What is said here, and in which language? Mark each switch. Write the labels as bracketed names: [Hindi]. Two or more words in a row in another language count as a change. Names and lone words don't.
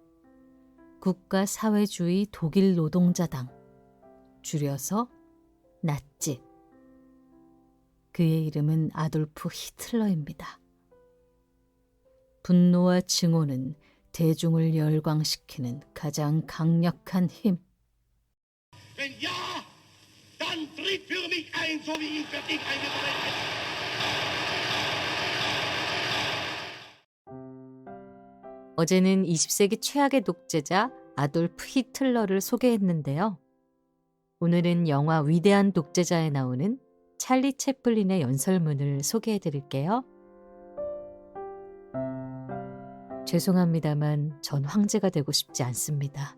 [Korean] 국가사회주의 독일 노동자당, 줄여서 나치. 그의 이름은 아돌프 히틀러입니다. 분노와 증오는 대중을 열광시키는 가장 강력한 힘. [German] Wenn ja, dann tritt für mich ein, so wie ich für dich eingetreten bin. [Korean] 어제는 20세기 최악의 독재자 아돌프 히틀러를 소개했는데요. 오늘은 영화 위대한 독재자에 나오는 찰리 채플린의 연설문을 소개해 드릴게요. 죄송합니다만 전 황제가 되고 싶지 않습니다.